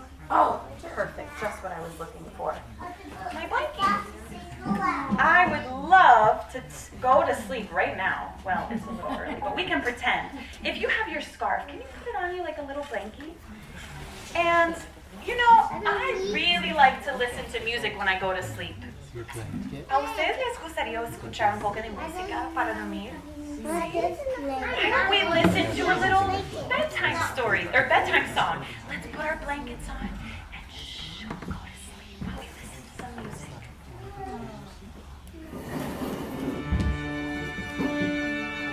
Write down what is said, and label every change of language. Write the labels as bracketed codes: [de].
[en] Oh, perfect. Just what I was looking for. My blanket. I would love to go to sleep right now. Well, it's a little early, but we can pretend. If you have your scarf, can you put it on you like a little blankie? And, you know, I really like to listen to music when I go to sleep. [es] ¿A ustedes les gustaría escuchar un poco de música para dormir? [en] Why don't we listen to a little bedtime story, or bedtime song? Let's put our blankets on and shh, we'll go to sleep while we listen to some music.